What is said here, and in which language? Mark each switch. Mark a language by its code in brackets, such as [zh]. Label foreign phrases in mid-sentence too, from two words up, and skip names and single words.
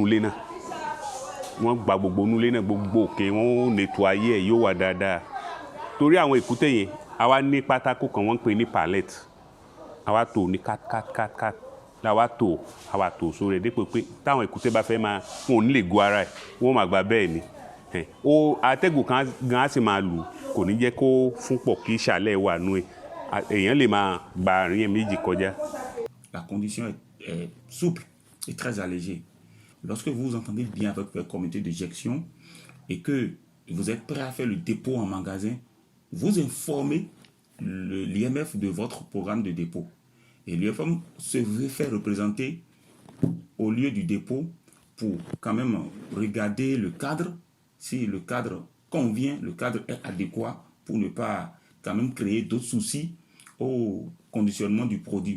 [yo] ilé náà wọ́n gba gbogbo inú ilé náà gbogbo òkè wọn ò lètò ayé ẹ̀ yóò wà dáadáa torí àwọn èkúté yẹn àwa ní pátákó kan wọ́n ń pè ní palette àwa tò ní kat làwa tò àwa tò sórí ẹ̀ dípò pé táwọn èkúté bá fẹ́ máa wọn ò ní lè go ara ẹ̀ wọ́n máa gba bẹ́ẹ̀ ni atẹ́gùn kan gan á sì máa lù kò ní jẹ́ kó fún pọ̀ kí ìsàlẹ̀ wà nú ẹ̀ èèyàn lè máa gba àárín ẹ̀ méjì kọjá. [fr] la condition est souple et très allégée. Lorsque vous vous entendez bien avec votre comité de gestion et que vous êtes prêt à faire le dépôt en magasin, vous informez l'IMF de votre programme de dépôt. Et l'IMF se fait représenter au lieu du dépôt pour quand même regarder le cadre, si le cadre convient, le cadre est adéquat pour ne pas quand même créer d'autres soucis au conditionnement du produit.